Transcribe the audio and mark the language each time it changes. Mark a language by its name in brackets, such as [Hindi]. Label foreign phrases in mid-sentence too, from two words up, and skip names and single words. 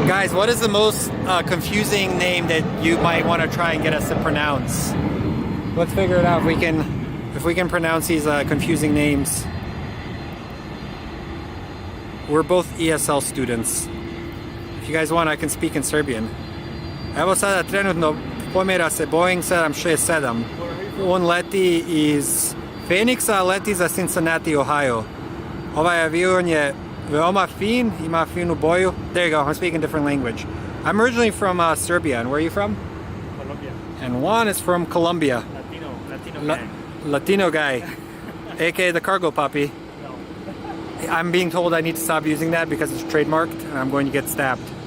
[English] Guys, what is the most confusing name that you might want to try and get us to pronounce? Let's figure it out if we can pronounce these confusing names. We're both ESL students. If you guys want, I can speak in Serbian. [Serbian] Evo sada trenutno pomjera se Boeing 767. On leti iz Phoenixa, leti za Cincinnati, Ohio. Ovaj avion je veoma fin, ima finu boju. [English] There you go, I'm speaking a different language. I'm originally from Serbia, and where are you from? Colombia. And Juan is from Colombia. Latino gang. Latino guy, aka the cargo puppy. No. I'm being told I need to stop using that because it's trademarked and I'm going to get stabbed.